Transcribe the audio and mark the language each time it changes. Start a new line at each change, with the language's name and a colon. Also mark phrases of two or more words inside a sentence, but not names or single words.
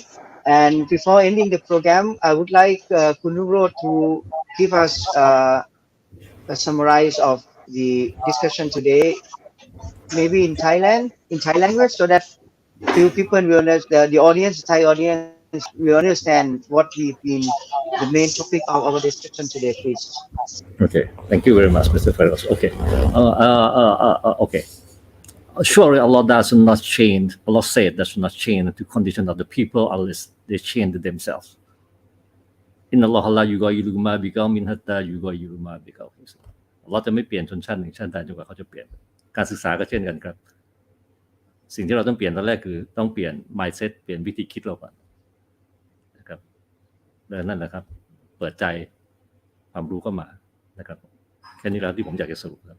English: And before ending the program, I would like Kunuro to give us a summarize of the discussion today, maybe in Thai language, so that few people will understand, the audience, the Thai audience, will understand what we've been the main topic of our discussion today, please. Okay, thank you very much, Mr. Feroz. Okay, okay. Surely Allah does not change. Allah said does not change the condition of the people unless they change themselves.
Arabic: إن الله لا يغير ما بقوم حتى يغير ما بقوم.
Thai: Allah จะไม่เปลี่ยนชนชั้นหนึ่งชาติใดจนกว่าเขาจะเปลี่ยนการศึกษาก็เช่นกันครับสิ่งที่เราต้องเปลี่ยนตอนแรกคือต้องเปลี่ยน mindset เปลี่ยนวิธีคิดเราก่อนนะครับนั่นแหละครับเปิดใจความรู้เข้ามานะครับแค่นี้แล้วที่ผมอยากจะสรุปครับ